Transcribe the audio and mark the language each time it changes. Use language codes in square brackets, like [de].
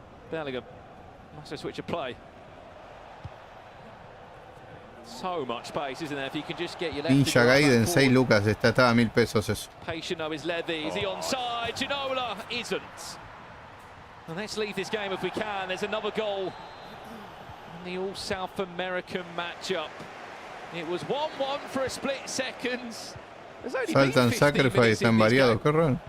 [en] Bellingham must have switched a play. So much space, isn't there? If you can just get your left. [es] Ninja Gaiden 6 lucas, estaba a 1000 pesos eso. [en] Patient though is Levy. Is he onside? Ginola isn't. And let's leave this game if we can. There's another goal in the all South American matchup. It was 1-1 for a split second. [es] Saltan Sacrifice, están variados, qué raro.